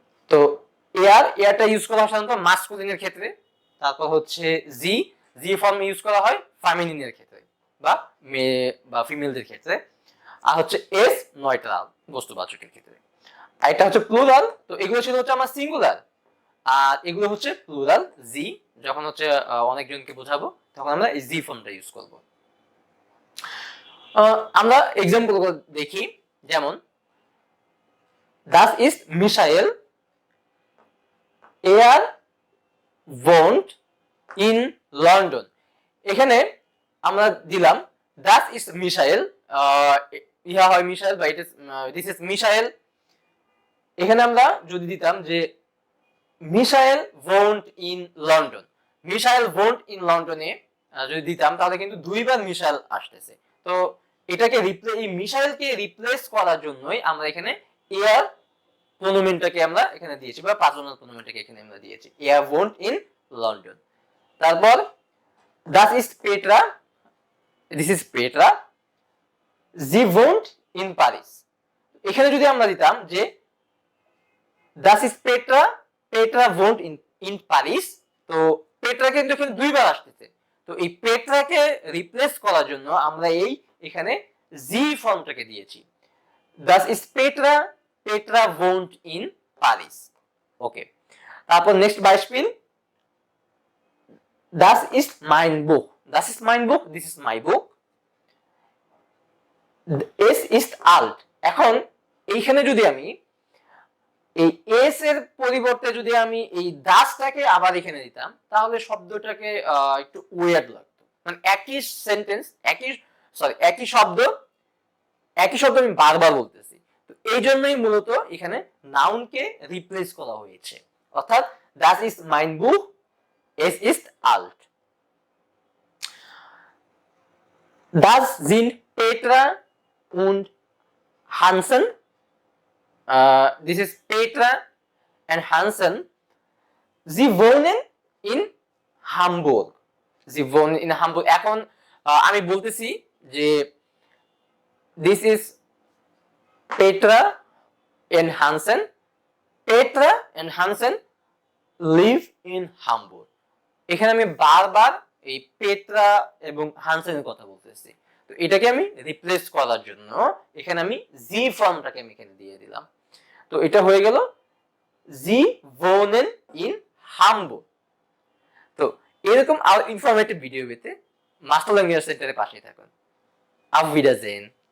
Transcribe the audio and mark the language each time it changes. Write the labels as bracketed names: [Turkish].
[Bangla] তো এয়ারটা ইউজ করা হয় সাধারণত মাস্কুলিনের ক্ষেত্রে, তারপর হচ্ছে জি, জি ফর্মে ইউজ করা হয় ফেমিনিনের ক্ষেত্রে বা মেয়ে বা ফিমেলদের ক্ষেত্রে, আর হচ্ছে এস নয়ট্রাল বস্তুবাচকের ক্ষেত্রে। আর এটা হচ্ছে প্লুরাল, তো এগুলো ছিল হচ্ছে আমার সিঙ্গুলার, আর এগুলো হচ্ছে প্লুরাল। জি যখন হচ্ছে অনেকজনকে বোঝাবো তখন আমরা এই জি ফর্মটা ইউজ করব। আমরা এক্সাম্পল দেখি, যেমন [German] das ist Michael, er wohnt in London। [Bangla] এখানে আমরা দিলাম [German] das ist Michael, [Bangla] ইহা হয় মিশাইল বা it is this is missile. এখানে আমরা যদি দিতাম যে missile [German] wohnt in London, [Bangla] missile [German] wohnt in [Bangla] লন্ডনে যদি দিতাম তাহলে কিন্তু দুইবার মিশাইল আসতেছে। তো এটাকে এই মিশাইলকে রিপ্লেস করার জন্যই আমরা এখানে এয়ার প্রোনোমেনটাকে আমরা এখানে দিয়েছি বা পার্সোনাল প্রোনোমেনটাকে এখানে আমরা দিয়েছি, এয়ার [German] wohnt in [Bangla] লন্ডন। [German] তারপর das ist Petra, [English] this is Petra, [German] sie wohnt in Paris। [Bangla] এখানে যদি আমরা দিতাম যে [German] das ist Petra, Petra wohnt in Paris, [Bangla] তো পেট্রা কিন্তু এখানে দুইবার আসতেছে, তো এই পেট্রাকে রিপ্লেস করার জন্য আমরা এই এখানে জি ফর্মটাকে দিয়েছি, das ist Petra, Petra wohnt in Paris। ওকে, তারপর next বাইস্পিল, [German] das ist mein Buch, das ist mein Buch, [English] this is my book, [German] es ist alt। [Bangla] এখন এইখানে যদি আমি এই এস এর পরিবর্তে যদি আমি এই দাসটাকে আবার এখানে দিতাম তাহলে শব্দটাকে একটু ওয়ার্ড লাগতো, মানে একই সেন্টেন্স একই শব্দ আমি বারবার বলতেছি, তো এই জন্যই মূলত এখানে নাউনকে রিপ্লেস করা হয়েছে, অর্থাৎ [German] das ist mein Buch, es ist alt। das sind Petra und Hansen, [English] this is Petra and Hansen, [German] sie wohnen in Hamburg, sie wohnen in Hamburg। [Bangla] এখন আমি বলতেছি যে [English] this is Petra and Hansen, Petra and Hansen live in Hamburg। [Bangla] এখানে আমি বারবার এই Petra এবং হানসেনের কথা বলতেছি, তো এটাকে আমি রিপ্লেস করার জন্য এখানে আমি জি ফর্মটাকে আমি এখানে দিয়ে দিলাম, তো এটা হয়ে গেল জি [German] wohnen in Hamburg। [Bangla] তো এরকম আর ইনফরমেটিভ ভিডিও পেতে মাস্টার ল্যাঙ্গুয়েজ সেন্টারের পাশেই থাকুন। [German] Auf Wiedersehen।